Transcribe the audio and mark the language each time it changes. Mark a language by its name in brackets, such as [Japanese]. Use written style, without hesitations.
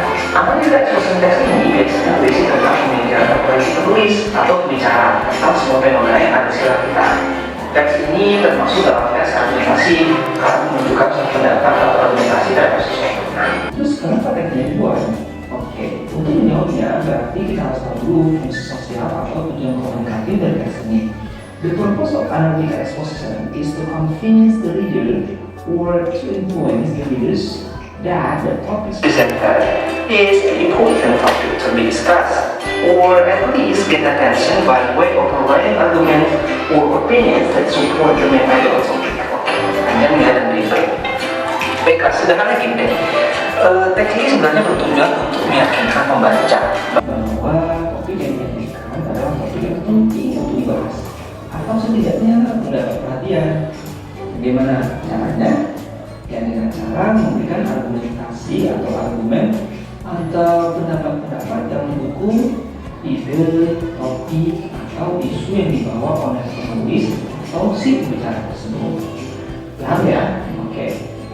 [Indonesian] Analytical exposition teks ini biasanya berisi tentang pemikiran atau penulis atau pembicara tentang semua fenomena yang ada di sekitar kita. Teks ini termasuk dalam teks argumentasi karena menunjukkan suatu pendapat atau argumentasi terhadap sesuatu. Terus kenapa teksnya dibuat? Oke, untuk menjawabnya berarti kita harus tahu dulu fungsi sosial atau tujuan komunikatif dari teks ini. [English] The purpose of analytical exposition is to convince the reader or to influence the readers that the topic presented is an important topic to be discussed, or at least get attention by way of providing arguments or opinions that support the main idea of topic. [Indonesian] Hanya melihat dan beribaik. Baiklah, sederhana gini. Teks ini sebenarnya bertujuan untuk meyakinkan pembaca bahwa topik yang diyakinkan adalah topik yang penting untuk dibahas, atau setidaknya mendapat perhatian. Bagaimana caranya? Ya dengan cara memberikan argumentasi atau argumen atau pendapat-pendapat yang mendukung ide, topik, atau isu yang dibawa oleh penulis atau si pembicara tersebut. Paham ya? Oke.